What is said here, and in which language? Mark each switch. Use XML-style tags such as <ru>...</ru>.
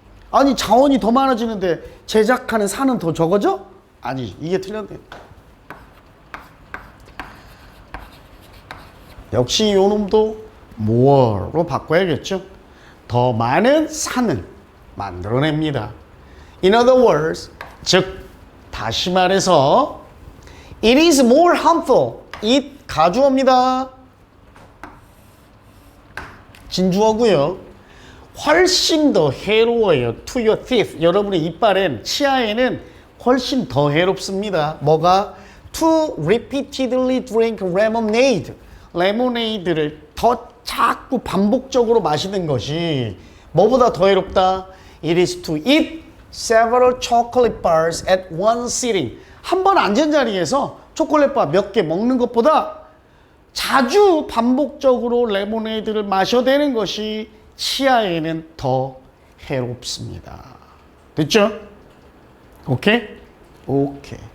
<ko>아니, 자원이 더 많아지는데 제작하는 산은 더 적어져? 아니, 이게 틀렸네. 역시 요 놈도 more로 바꿔야겠죠. 더 많은 산을 만들어냅니다.</ko> <en>In other words,</en> <ko>즉 다시 말해서</ko> <en>it is more harmful.</en> <ko>it 가주어입니다. 진주어고요. 훨씬 더 해로워요.</ko> <en>to your teeth.</en> <ko>여러분의 이빨엔, 치아에는 훨씬 더 해롭습니다. 뭐가?</ko> <en>to repeatedly drink lemonade.</en> <ko>레모네이드를 더 자꾸 반복적으로 마시는 것이 뭐보다 더 해롭다?</ko> <en>It is to eat several chocolate bars at one sitting.</en> <ko>한 번 앉은 자리에서 초콜릿바 몇 개 먹는 것보다 자주 반복적으로 레모네이드를 마셔대는 것이 치아에는 더 해롭습니다. 됐죠? 오케이? 오케이.</ko>